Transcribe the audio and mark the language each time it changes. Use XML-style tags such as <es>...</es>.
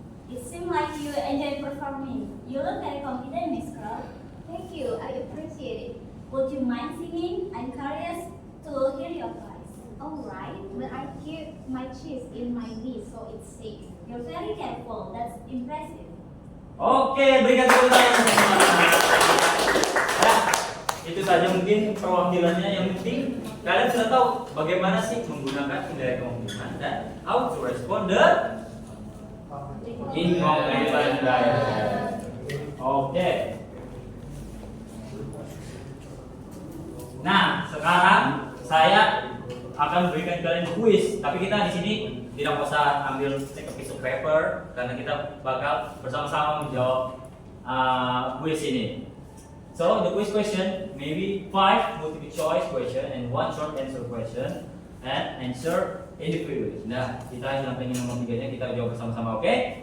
<en>It seems like you enjoy performing. You look very confident, Miss Crow. Thank you. I appreciate it. Would you mind singing? I'm curious to hear your voice. Alright, but I keep my cheese in my knee so it's safe. You're very careful. That's impressive.</en> <id>Oke, berikan tepuk tangan semuanya. Ya, itu saja mungkin perwakilannya. Yang penting kalian sudah tahu bagaimana sih menggunakan indirect compliment dan</id> <en>how to respond the incompliment dialect.</en> <id>Oke. Nah, sekarang saya akan berikan kalian quiz, tapi kita di sini tidak usah ambil</id> <en>take a piece of paper</en> <id>karena kita bakal bersama-sama menjawab quiz ini.</id> <en>So the quiz question maybe 5 multiple choice question and 1 short answer question and answer individually.</en> <id>Nah, kita yang pengen nomor 3-nya kita jawab bersama-sama, oke?</id>